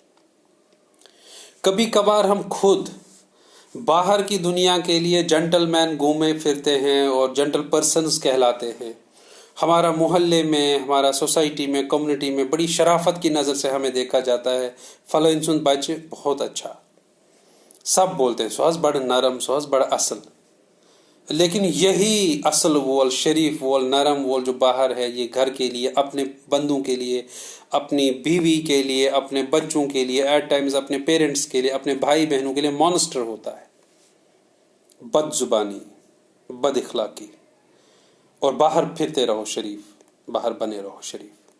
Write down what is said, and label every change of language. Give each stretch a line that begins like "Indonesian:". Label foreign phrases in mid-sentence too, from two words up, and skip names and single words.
Hindi: कभी कभार हम खुद बाहर की दुनिया के लिए जेंटलमैन घूमे फिरते हैं और
English: gentle persons
Hindi: कहलाते हैं। हमारा मोहल्ले में, हमारा सोसाइटी में, कम्युनिटी में बड़ी शराफत की नज़र से हमें देखा जाता है। फलो इंसान बच्चे बहुत अच्छा, सब बोलते हैं
Kashmiri: सोहस बड़ नरम, सोहस बड़ असल।
Hindi: लेकिन यही
Kashmiri: असल वोल, शरीफ वोल, नरम वोल
Hindi: जो बाहर है, ये घर के लिए, अपने बंदों के लिए, अपनी बीवी के लिए, अपने बच्चों के लिए,
English: at times
Hindi: अपने पेरेंट्स के लिए, अपने भाई बहनों के लिए मॉन्स्टर होता है। बदजुबानी, बद इखलाकी, और बाहर फिरते रहो शरीफ, बाहर बने रहो शरीफ।